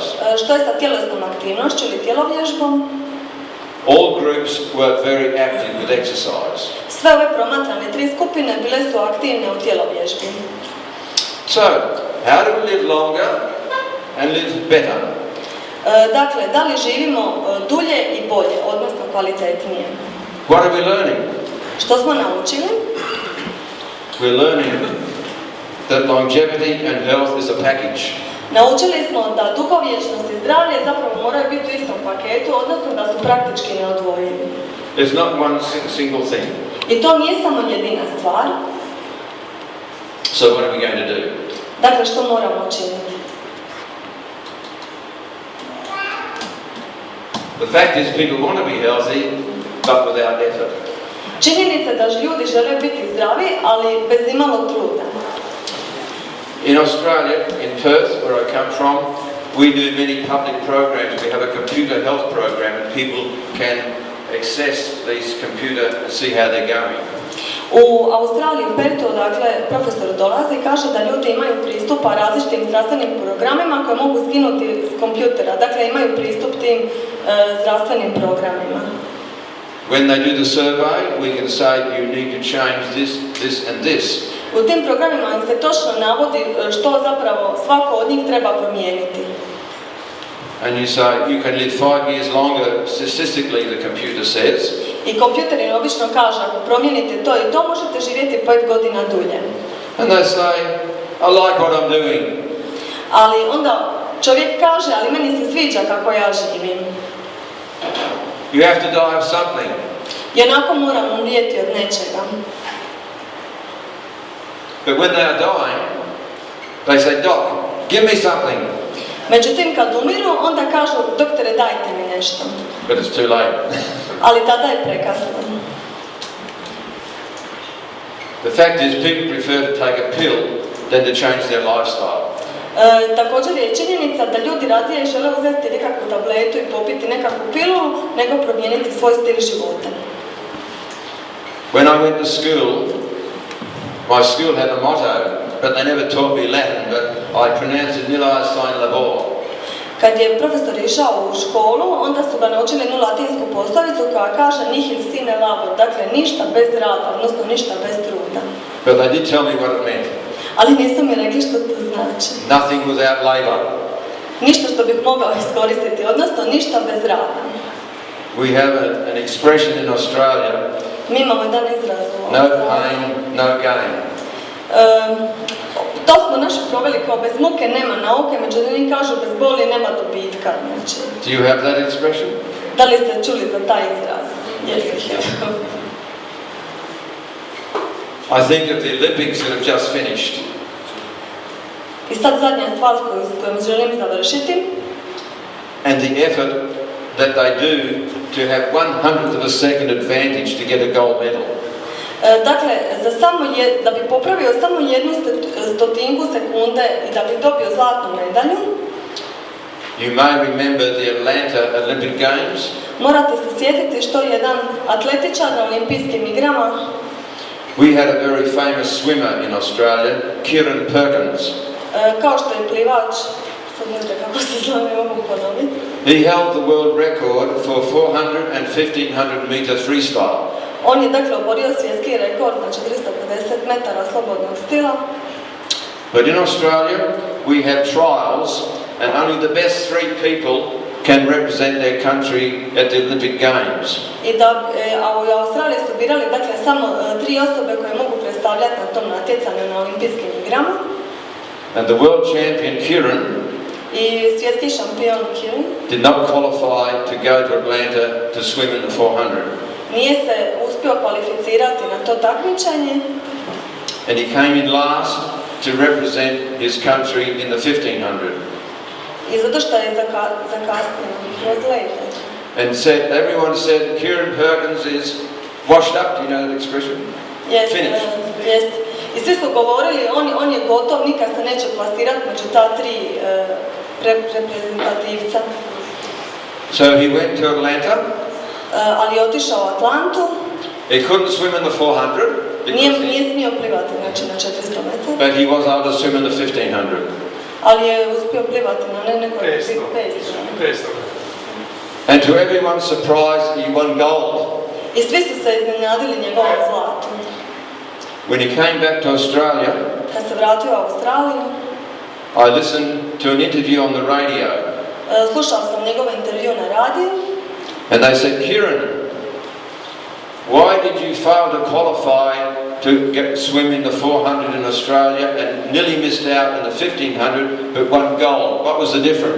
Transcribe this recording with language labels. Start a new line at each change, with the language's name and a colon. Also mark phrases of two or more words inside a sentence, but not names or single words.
Croatian: Što je sa tjelesnom aktivnošću ili tjelovježbom?
English: All groups were very active with exercise.
Croatian: Sve ove promatrane tri skupine bile su aktivne u tjelovježbi.
English: So, how do we live longer and live better?
Croatian: Dakle, da li živimo dulje i bolje, odnosno kvalitetnije?
English: What are we learning?
Croatian: Što smo naučili?
English: We're learning that longevity and health is a package.
Croatian: Naučili smo da dugovječnost i zdravlje zapravo moraju biti u istom paketu, odnosno da su praktički neodvojivi.
English: It's not one single thing.
Croatian: I to nije samo jedina stvar.
English: So what are we going to do?
Croatian: Dakle, što moramo učiniti?
English: The fact is people want to be healthy, but without effort.
Croatian: Činjenica da ljudi žele biti zdravi, ali bez imalo truda.
English: In Australia, in Perth, where I come from, we do many public programs. We have a computer health program and people can access these computer and see how they're going.
Croatian: U Australiji, u Perthu, dakle, profesor dolazi i kaže da ljudi imaju pristupa različitim zdravstvenim programima koje mogu skinuti s kompjutera. Dakle, imaju pristup tim zdravstvenim programima.
English: When they do the survey, we can say you need to change this, this and this.
Croatian: U tim programima im se točno navodi što zapravo svako od njih treba promijeniti.
English: And you say you can live 5 years longer, statistically the computer says.
Croatian: I kompjuter im obično kaže ako promijenite to i to možete živjeti 5 godina dulje.
English: And they say, I like what I'm doing.
Croatian: Ali onda čovjek kaže, ali meni se sviđa kako ja živim.
English: You have to die of something.
Croatian: Jednako moram umrijeti od nečega.
English: But when they are dying, they say, Doc, give me something.
Croatian: Međutim, kad umiru, onda kažu, doktore, dajte mi nešto.
English: But it's too late.
Croatian: Ali tada je prekasno.
English: The fact is, people prefer to take a pill than to change their lifestyle.
Croatian: Također je činjenica da ljudi radije žele uzeti nekakvu tabletu i popiti nekakvu pilulu, nego promijeniti svoj stil života.
English: When I went to school, my school had a motto, but they never taught me Latin, but I pronounced it
Latin: nil sin labor.
Croatian: Kad je profesor išao u školu, onda su ga naučili jednu latinsku poslovicu koja kaže
Latin: nihil sine labor,
Croatian: dakle ništa bez rada, odnosno ništa bez truda.
English: But they did tell me what it meant.
Croatian: Ali nisu mi rekli što to znači.
English: Nothing without labour.
Croatian: Ništa što bih mogao iskoristiti, odnosno ništa bez rada.
English: We have an expression in Australia,
Croatian: Mi imamo jedan izraz u
English: no pain, no gain.
Croatian: To smo naše proveli kao bez muke nema nauke, međutim oni kažu bez boli nema dobitka. Znači,
English: Do you have that expression?
Croatian: da li ste čuli za taj izraz? Jesi.
English: I think of the Olympics that have just finished.
Croatian: I sad zadnja stvar s kojom želim završiti.
English: And the effort that they do to have 1/100 of a second advantage to get a gold medal.
Croatian: Dakle, da bi popravio samo 1/100 sekunde i da bi dobio zlatnu medalju.
English: You may remember the Atlanta Olympic Games.
Croatian: Morate se sjetiti što je jedan atletičar na olimpijskim igrama.
English: We had a very famous swimmer in Australia, Kieran Perkins.
Croatian: Kao što je plivač, sad ne znam kako se zove, mogu ponoviti.
English: He held the world record for 400 and 1500 meter freestyle.
Croatian: On je dakle oborio svjetski rekord na 450 metara slobodnog stila.
English: But in Australia, we have trials, and only the best 3 people can represent their country at the Olympic Games.
Croatian: A u Australiji su birali dakle samo 3 osobe koje mogu predstavljati na tom natjecanju na olimpijskim igrama.
English: And the world champion Kieran
Croatian: I svjetski šampion Kieran
English: did not qualify to go to Atlanta to swim in the 400.
Croatian: Nije se uspio kvalificirati na to takmičenje.
English: And he came in last to represent his country in the 1500.
Croatian: I zato što je zakasnio kroz let.
English: And everyone said Kieran Perkins is washed up. Do you know that expression? Yes, Finished. Yes.
Croatian: I svi su govorili on je gotov, nikad se neće plasirati među ta 3 reprezentativca.
English: So he went to Atlanta.
Croatian: Ali je otišao u Atlantu.
English: He couldn't swim in the 400.
Croatian: Nije smio plivati znači na 400 metara.
English: But he was able to swim in the 1500.
Croatian: Ali je uspio plivati na nekoj 500.
English: And to everyone's surprise, he won gold.
Croatian: I svi su se iznenadili njegovom zlatu.
English: When he came back to Australia,
Croatian: Kad se vratio u Australiju,
English: I listened to an interview on the radio.
Croatian: Slušao sam njegov intervju na radiju.
English: And they said, Kieran, why did you fail to qualify to swim in the 400 in Australia and nearly missed out in the 1500 but won gold? What was the difference?